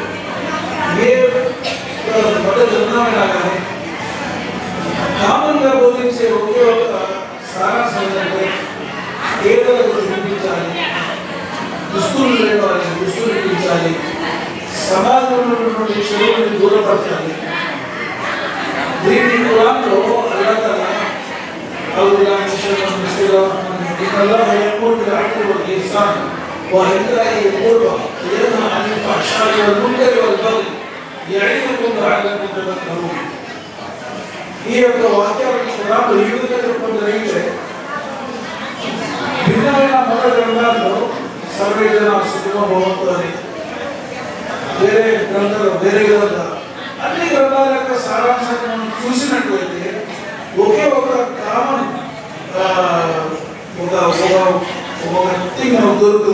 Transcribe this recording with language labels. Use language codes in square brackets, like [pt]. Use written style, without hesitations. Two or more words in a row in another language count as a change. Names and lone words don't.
[te] కామన్గా బోధించే ఒకే ఒక సారాంశం ఏంటంటే పేదలకు చూపించాలి, దుస్తులు లేని వారికి దుస్తులు ఇప్పించాలి, సమాజంలో ఉన్నటువంటి చెడులను దూరపరచాలి. దీని కులాంలో అల్లాహ్ [ar] وإذا القربى ينهى عن الفحشاء والمنكر والبغي يعظكم لعلكم تذكرون. [te] ఈ యొక్క వాక్యాలను ఖురాన్లో ఈ విధంగా చెప్పడం జరిగితే భిన్నమైన మత గ్రంథాల్లో [sa] सर्वे जना सुखिनो भवन्तु [te] అని వేరే గ్రంథాలు వేరే విధంగా అన్ని గ్రంథాల యొక్క సారాంశాన్ని మనం చూసినట్లయితే ఒకే ఒక కామన్ ఒక థింగ్ మనకు దొరుకుతుంది.